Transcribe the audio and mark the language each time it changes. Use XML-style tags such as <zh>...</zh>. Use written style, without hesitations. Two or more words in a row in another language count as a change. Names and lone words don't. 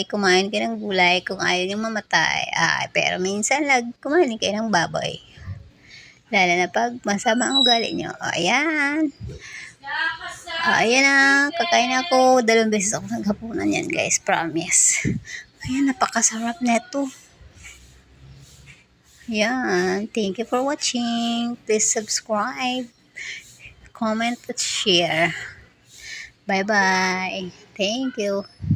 <tl>Kumain ka ng gulay kung ayaw niyong mamatay. Pero minsan kumain kayo ng baboy. Lalo na pag masama ang ugali niyo. Ayan. Ayan na. Kakain ako. 2 beses ako naghapunan yan guys. Promise. Ayan, napakasarap neto. Yan.</tl> <en>Thank you for watching. Please subscribe, comment, at share. Bye-bye. Thank you.</en>